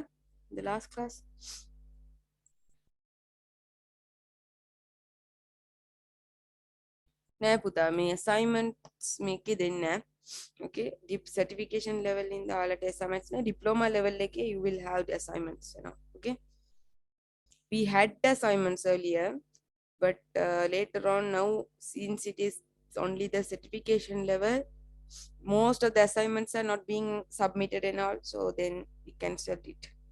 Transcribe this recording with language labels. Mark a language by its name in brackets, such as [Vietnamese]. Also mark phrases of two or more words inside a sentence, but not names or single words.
[English] The last class? [Sinhala] නෑ පුතා මේ assignments මේකේ දෙන්නේ නෑ. [English] Okay, deep certification level in the all assignments නෑ, diploma level එකේ you will have the assignments, you know. Okay, we had the assignments earlier, but later on now, since it is only the certification level, most of the assignments are not being submitted and all, so then we cancel it.